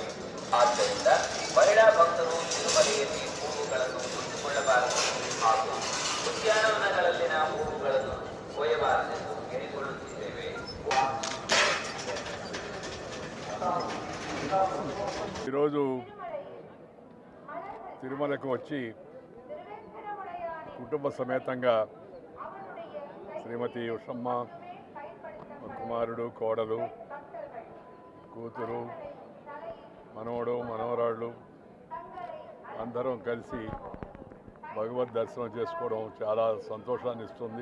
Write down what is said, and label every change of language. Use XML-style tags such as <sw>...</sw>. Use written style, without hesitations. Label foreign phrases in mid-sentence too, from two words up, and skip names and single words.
<kn>ಆದ್ದರಿಂದ ಮಹಿಳಾ ಭಕ್ತರು ತಿರುಮಲೆಯಲ್ಲಿ ಹೂವುಗಳನ್ನು ಕೊಂಡುಕೊಳ್ಳಬಾರದು ಹಾಗೂ ಉದ್ಯಾನವನಗಳಲ್ಲಿನ ಹೂವುಗಳನ್ನು ಕೊಯ್ಯಬಾರದೆಂದು ಕೇಳಿಕೊಳ್ಳುತ್ತಿದ್ದೇವೆ.</kn> <te>ఈరోజు తిరుమలకు వచ్చి కుటుంబ సమేతంగా శ్రీమతి ఉషమ్మ, కుమారుడు, కోడలు, కూతురు, మనవడు, మనవరాళ్ళు అందరం కలిసి భగవద్ దర్శనం చేసుకోవడం చాలా సంతోషాన్ని ఇస్తుంది.</te>